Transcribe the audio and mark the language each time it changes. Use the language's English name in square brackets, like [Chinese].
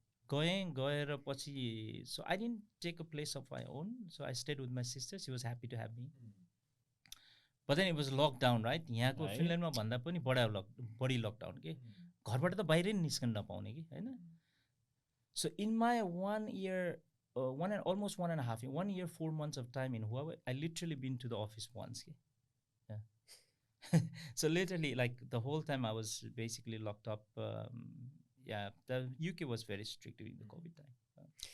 [Nepali] गएर पछि, [English] so I didn't take a place of my own, so I stayed with my sister. She was happy to have me. But then it was lockdown, right? [Nepali] यहाँको फिनल्यान्डमा भन्दा पनि बढी lockdown के, घरबाट त बाहिरै निस्कन नपाउने कि हैन. [English] So in my 1 year, almost 1.5 years, 1 year, 4 months of time in Huawei, I literally been to the office once. Yeah. So literally, like the whole time I was basically locked up. Yeah, the UK was very strict during the COVID time.